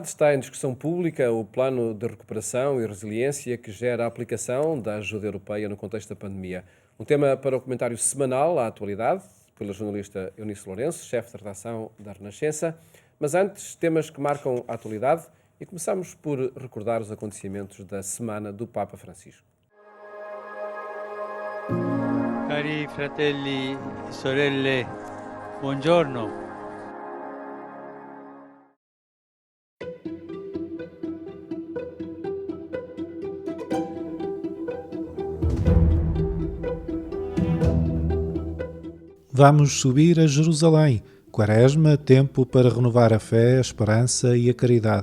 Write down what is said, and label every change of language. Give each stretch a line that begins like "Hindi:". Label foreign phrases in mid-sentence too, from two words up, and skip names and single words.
Portuguese: Está em discussão pública o Plano de Recuperação e Resiliência que gera a aplicação da ajuda europeia no contexto da pandemia. Um tema para o comentário semanal à atualidade, pela jornalista Eunice Lourenço, chefe de redação da Renascença. Mas antes, temas que marcam a atualidade e começamos por recordar os acontecimentos da Semana do Papa Francisco.
Italian: Cari fratelli e sorelle, buongiorno.
Portuguese: Vamos subir a Jerusalém. Quaresma, tempo para renovar a fé, a esperança e a caridade.